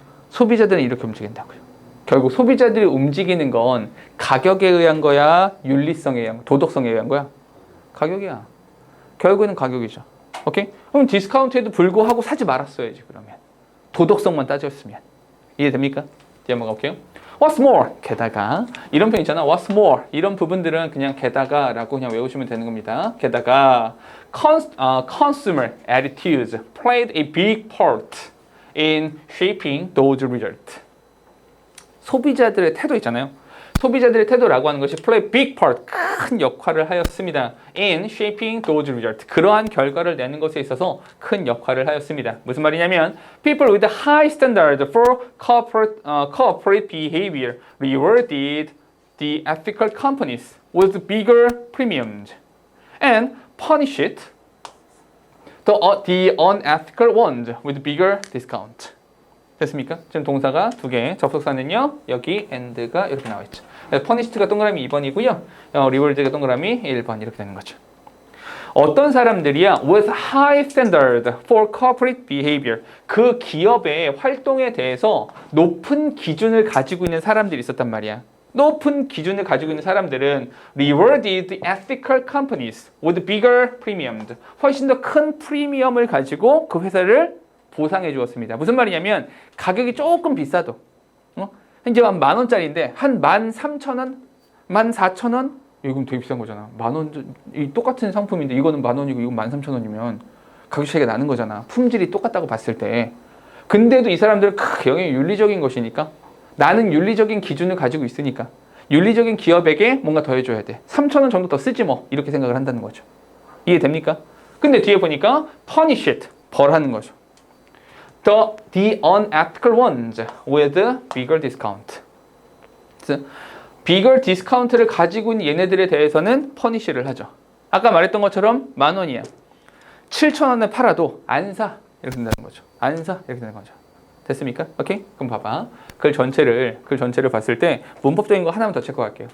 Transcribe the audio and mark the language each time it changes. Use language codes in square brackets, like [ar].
[ko] 소비자들은 이렇게 움직인다고요. 결국 소비자들이 움직이는 건 가격에 의한 거야, 윤리성에 의한 거야, 도덕성에 의한 거야? 가격이야. 결국에는 가격이죠. 오케이? 그럼 디스카운트에도 불구하고 사지 말았어야지 그러면. 도덕성만 따졌으면. 이해됩니까? 뒤에 한번 가볼게요. [en] What's more? [ko] 게다가 이런 편 있잖아. [en] What's more? [ko] 이런 부분들은 그냥 게다가라고 그냥 외우시면 되는 겁니다. 게다가 [en] consumer attitudes played a big part in shaping those results. [ko] 소비자들의 태도 있잖아요. 소비자들의 태도라고 하는 것이 [en] play big part, [ko] 큰 역할을 하였습니다. [en] in shaping those results. [ko] 그러한 결과를 내는 것에 있어서 큰 역할을 하였습니다. 무슨 말이냐면 [en] people with high standards for corporate behavior rewarded the ethical companies with bigger premiums and punished the unethical ones with bigger discount. [ko] 됐습니까? 지금 동사가 두 개, 접속사는요 여기 and가 이렇게 나와 있죠. punished가 동그라미 2번이고요 reward가 동그라미 1번 이렇게 되는 거죠. 어떤 사람들이야 [en] with high standard for corporate behavior, [ko] 그 기업의 활동에 대해서 높은 기준을 가지고 있는 사람들이 있었단 말이야. 높은 기준을 가지고 있는 사람들은 [en] rewarded the ethical companies with bigger premiums, [ko] 훨씬 더 큰 프리미엄을 가지고 그 회사를 보상해 주었습니다. 무슨 말이냐면 가격이 조금 비싸도 이제 한 10,000원짜리인데 한 13,000원? 14,000원? 이건 되게 비싼 거잖아. 10,000원, 이 똑같은 상품인데 이거는 10,000원이고 이건 13,000원이면 가격 차이가 나는 거잖아. 품질이 똑같다고 봤을 때. 근데도 이 사람들은 영향이 윤리적인 것이니까 나는 윤리적인 기준을 가지고 있으니까 윤리적인 기업에게 뭔가 더 해줘야 돼. 3,000원 정도 더 쓰지 뭐 이렇게 생각을 한다는 거죠. 이해됩니까? 근데 뒤에 보니까 punished, 벌하는 거죠. [en] The unethical ones with bigger discount. bigger discount [ko] 를 가지고 있는 얘네들에 대해서는 punish를 하죠. 아까 말했던 것처럼 10,000원이야. 7,000원에 팔아도 안 사. 이렇게 된다는 거죠. 안 사. 이렇게 되는 거죠. 됐습니까? 오케이? 그럼 봐봐. 글 전체를 봤을 때 문법적인 거 하나만 더 체크할게요.